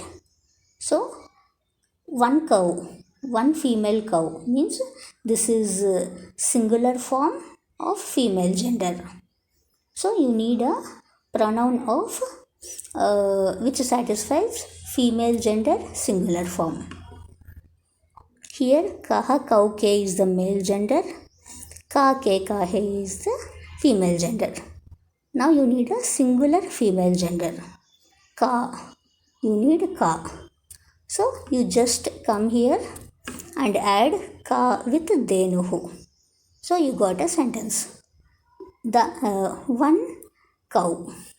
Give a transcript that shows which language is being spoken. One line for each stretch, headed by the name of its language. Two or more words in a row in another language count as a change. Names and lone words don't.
English: So one cow, one female cow means this is a singular form of female gender. So you need a pronoun of which satisfies female gender singular form. Here
Sanskrit: kaha kau ke
English: is the male gender,
Sanskrit: ka ke kahe
English: is the female gender. Now you need a singular female gender. Ka, you need ka. So you just come here and add ka with denuhu. So you got a sentence. The one cow.